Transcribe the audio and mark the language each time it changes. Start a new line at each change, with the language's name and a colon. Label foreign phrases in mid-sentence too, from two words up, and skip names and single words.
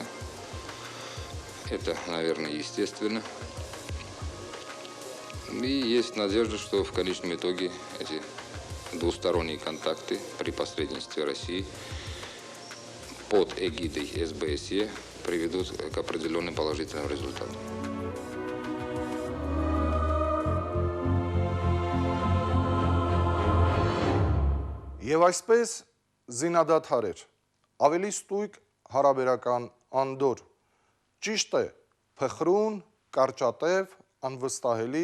Russian: Это, наверное, естественно. И есть надежда, что в конечном итоге эти двусторонние контакты при посредничестве России под эгидой СБСЕ приведут к определенным положительным результатам.
Armenian: Եվ այսպես զինադադար էր, ավելի ստույգ հարաբերական անդոր, ճիշտ է, փխրուն, կարճատև, անվստահելի,